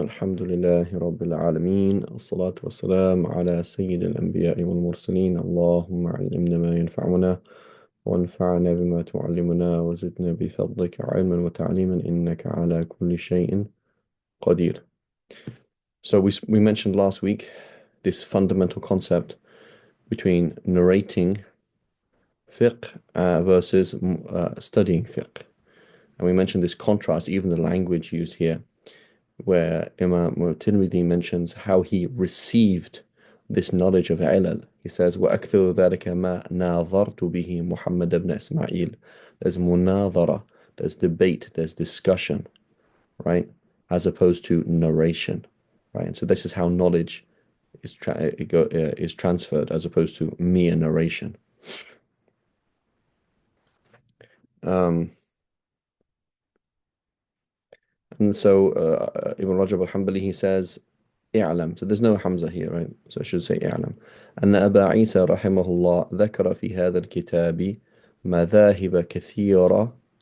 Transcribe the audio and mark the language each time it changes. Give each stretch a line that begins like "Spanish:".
Arabic: الحمد لله رب العالمين، الصلاة والسلام على سيد الأنبياء والمرسلين. اللهم علمنا ما ينفعنا وانفعنا بما تعلمنا وزدنا بفضلك علما وتعليما إنك على كل شيء قدير.
English: So we mentioned last week this fundamental concept between narrating fiqh versus studying fiqh. And we mentioned this contrast, even the language used here, where Imam الترمذي mentions how he received this knowledge of ilal. He says,
Arabic: وَأَكْثَرُ ذَلِكَ مَا نَاظَرْتُ بِهِ مُحَمَّدَ بْنَ إسماعيل.
English: There's munadhara, there's debate, there's discussion, right? As opposed to narration, right? And so this is how knowledge is transferred as opposed to mere narration. Um, and so Ibn Rajab al-Hanbali, he says, اعلم. So there's no Hamza here, right? So I should say اعلم.
Arabic: أن أبا عيسى رحمه الله ذكر في هذا الكتاب مذاهب كثيرة.